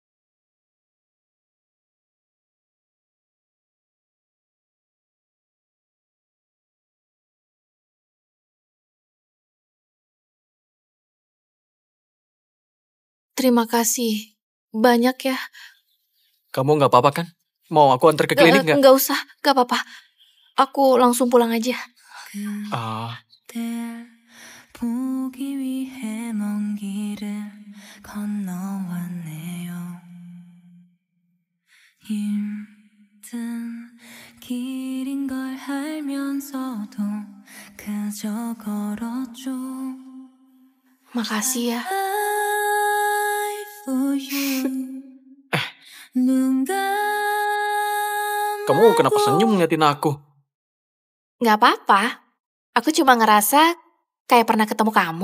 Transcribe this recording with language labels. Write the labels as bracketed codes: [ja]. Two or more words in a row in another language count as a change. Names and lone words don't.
[id] Terima kasih. Banyak ya. Kamu nggak apa-apa kan? Mau aku antar ke klinik nggak? Nggak usah, nggak apa-apa. Aku langsung pulang aja. [ko] 보기 위해 먼 길을 건너왔네요. 힘든 길인 걸 알면서도 그저 걸었죠. [id] Makasih ya. Kamu kenapa senyum ngeliatin aku? Nggak apa-apa. Aku cuma ngerasa kayak pernah ketemu kamu.